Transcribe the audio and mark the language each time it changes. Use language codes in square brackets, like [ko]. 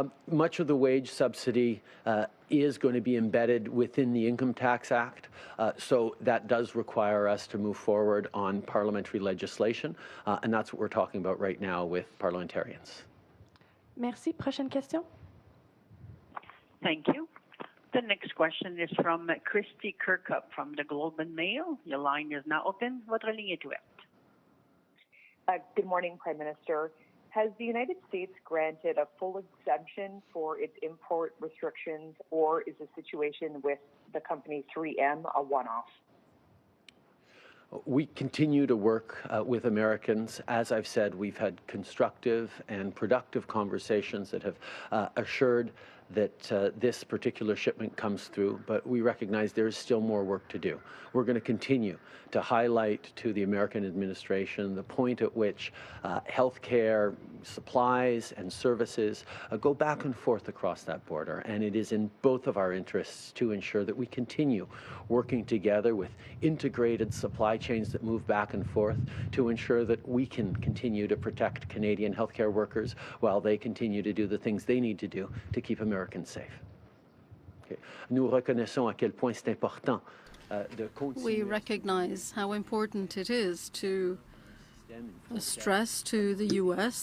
[en] Much of the wage subsidy is going to be embedded within the Income Tax Act, so that does require us to move forward on parliamentary legislation, and that's what we're talking about right now with parliamentarians. [fr] Merci. Prochaine question. [en] Thank you. The next question is from Christy Kirkup from the Globe and Mail. Your line is now open. [fr] Votre ligne est ouverte. [en] Good morning, Prime Minister. Has the United States granted a full exemption for its import restrictions, or is the situation with the company 3M a one-off? We continue to work with Americans. As I've said, we've had constructive and productive conversations that have assured that this particular shipment comes through, but we recognize there is still more work to do. We're going to continue to highlight to the American administration the point at which healthcare supplies and services go back and forth across that border, and it is in both of our interests to ensure that we continue working together with integrated supply chains that move back and forth to ensure that we can continue to protect Canadian healthcare workers while they continue to do the things they need to do to keep Americans safe. Okay. [fr] Nous reconnaissons à quel point c'est important de continuer. [en] We recognize how important it is to stress to the U.S.